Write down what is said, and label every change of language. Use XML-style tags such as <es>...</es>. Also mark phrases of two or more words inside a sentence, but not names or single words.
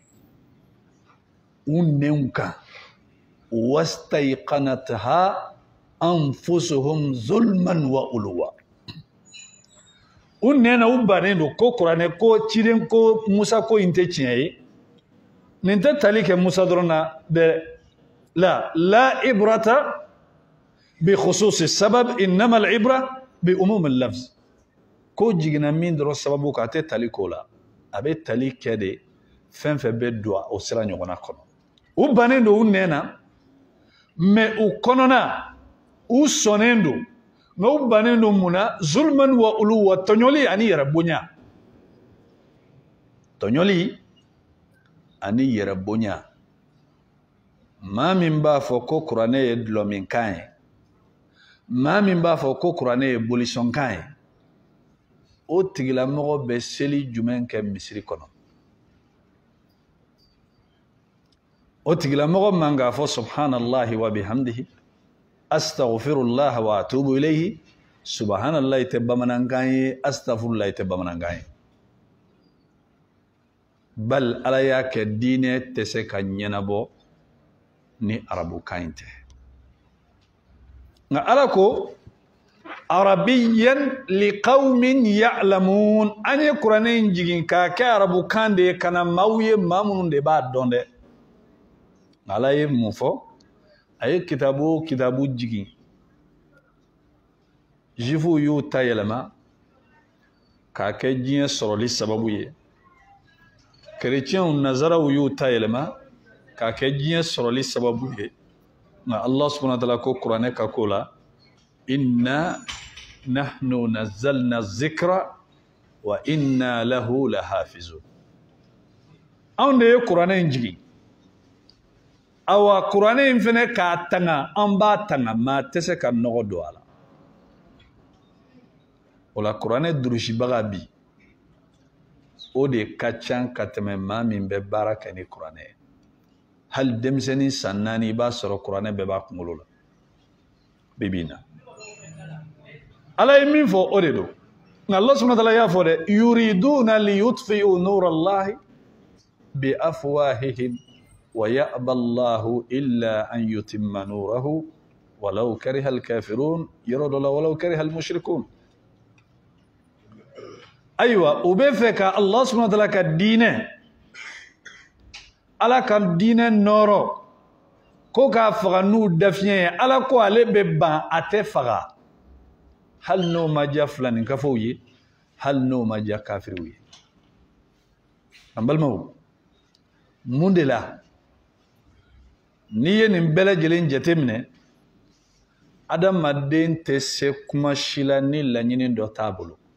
<bm>u nɛnw kan</bm> <ar>واستيقنتها أنفسهم ظلما وعلوا</ar> <bm>u nɛna u bannen don ko kuranɛ ko ciden ko Musa ko in tɛ tiɲɛ ye nin tɛ tali kɛ Musa dɔrɔn na dɛ</bm> <ar>لا العبرة بخصوص السبب إنما العبرة بعموم اللفظ</ar> <bm>ko jigina min dɔrɔn sababu ka tɛ tali ko la a bɛ tali kɛ de fɛn fɛn bɛ don o sira ɲɔgɔnna kɔnɔ u bannen don u nɛna mais u kɔnɔna u sɔnnen don nka u bannen don mun na</bm> <ar>ظلما وعلوا</ar> <bm>tɔɲɔli ani yɛrɛ bonya tɔɲɔli ani yɛrɛ bonya maa min b'a fɔ ko kuranɛ ye dulɔminkan ye maa min b'a fɔ ko kuranɛ ye bolisɔnkan ye o tigilamɔgɔ bɛ seli jumɛn kɛ misiri kɔnɔ o tigilamɔgɔ man k'a fɔ</bm> <ar>سبحان الله وبحمده أستغفر الله وأتوب إليه</ar> <bm>subhanallahi tɛ bamanankan ye astaghfirullah tɛ bamanankan ye bal ala y'a kɛ diinɛ tɛ se ka ɲɛnabɔ ni arabukan in tɛ nka ala ko</bm> <ar>عربيا لقوم يعلمون</ar> <bm>an ye kuranɛ in jigin k'a kɛ arabukan de ye ka na maaw ye maa minnu de b'a dɔn dɛ ala ye mun fɔ a ye kitabu o kitabu jigin juifuw y'u ta yɛlɛma k'a kɛ diɲɛ sɔrɔli sababu ye kerecɛnw nazaraw y'u ta yɛlɛma k'a kɛ diɲɛ sɔrɔli sababu ye nka</bm> <ar>الله سبحانه وتعالى</ar> <bm>ko kuranɛ ka ko la</bm> <ar>إنا نحن نزلنا الذكر وإنا له لحافظون</ar> <bm>anw de ye kuranɛ in jigin awa kuranɛ in fɛnɛ k'a tanga an b'a tanga maa tɛ se ka nɔgɔ don a la o la kuranɛ durusibaga bi o de ka ca ka tɛmɛ maa min bɛ baara kɛ ni kuranɛ ye hali denmisɛnnin san 4 i b'a sɔrɔ kuranɛ bɛɛ b'a kunkolo la bibi in na ala ye min fɔ o de don nka</bm> <ar>الله سبحانه وتعالى</ar> <bm>y'a fɔ dɛ</bm> <ar>يريدون ليطفئوا نور الله بأفواههم ويأبى الله إلا أن يتم نوره ولو كره الكافرون</ar> <bm>yɔrɔ dɔ la</bm> <ar>ولو كره المشركون</ar> <bm>ayiwa u bɛ fɛ ka</bm> <ar>الله سبحانه وتعالى</ar> <bm>ka diinɛ ala ka diinɛ nɔrɔ ko k'a faga n'u dafiɲɛ ye ala ko ale bɛ ban a tɛ faga hali n'o ma diya filaninkafow ye hali n'o ma diya kafiriw ye an balimaw mun de la n'i ye nin bɛɛ lajɛlen jateminɛ adamaden tɛ se kuma si la ni laɲini dɔ t'a bolo</bm>